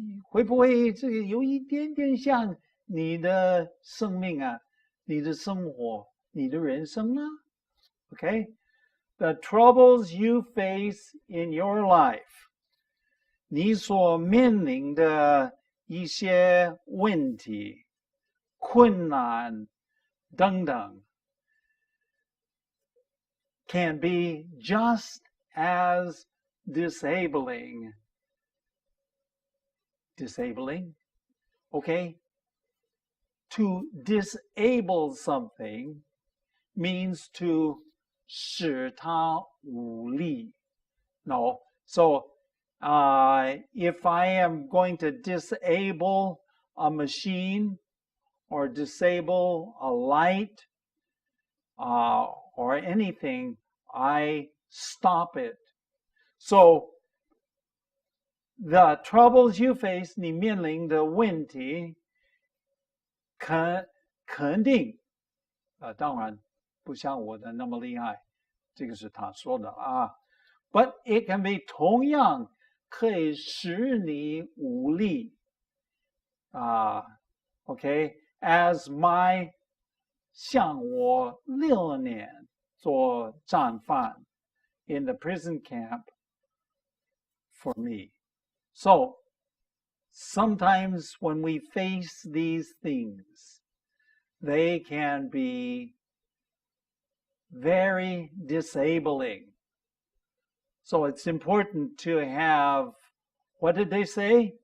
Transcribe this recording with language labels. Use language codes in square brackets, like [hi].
[zh] 会不会这个有一点点像你的生命啊你的生活你的人生呢 Okay? [en] The troubles you face in your life, [zh] 你所面临的一些问题困难等等 [en] can be just as disabling. Disabling, okay? To disable something means to [zh] 使它无力 [en] No, so if I am going to disable a machine or disable a light or anything, I stop it. So the troubles you face, [zh] 你面临的问题肯定当然不像我的那么厉害这个是他说的 [en] But it can be [zh] 同样可以使你无力 [en] Okay, as my [zh] 像我6年做战犯 [en] in the prison camp for me. So sometimes when we face these things, they can be very disabling. So it's important to have, what did they say?